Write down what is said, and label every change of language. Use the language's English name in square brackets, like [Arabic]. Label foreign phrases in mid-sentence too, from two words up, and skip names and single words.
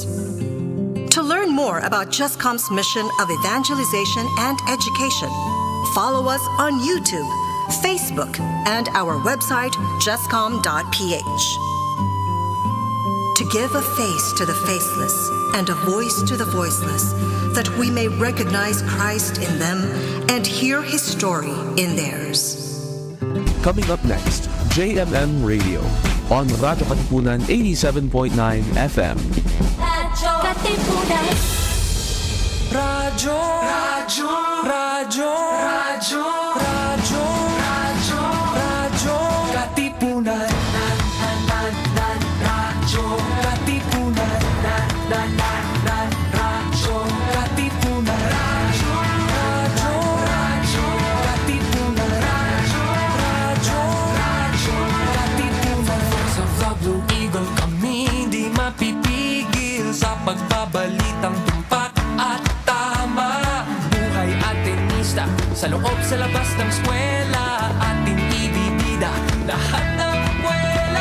[English] To learn more about JustCom's mission of evangelization and education, follow us on YouTube, Facebook, and our website, justcom.ph. To give a face to the faceless and a voice to the voiceless, that we may recognize Christ in them and hear His story in theirs. Coming up next, JMM Radio on Radyo Katipunan 87.9 FM. Radyo Katipunan. Radyo, radyo, radyo, radyo, radyo, radyo, radyo, Katipunan. Radyo Katipunan. Radyo Katipunan. Radyo, radyo, radyo, Katipunan. Radyo, radyo, Katipunan. [Filipino] Sa Blue Eagle kami di mapipigil sa pagbabalitang tumpak at tama. Buhay at tenista sa loob sa labas ng eskwela, ating ibibida lahat ng eskwela.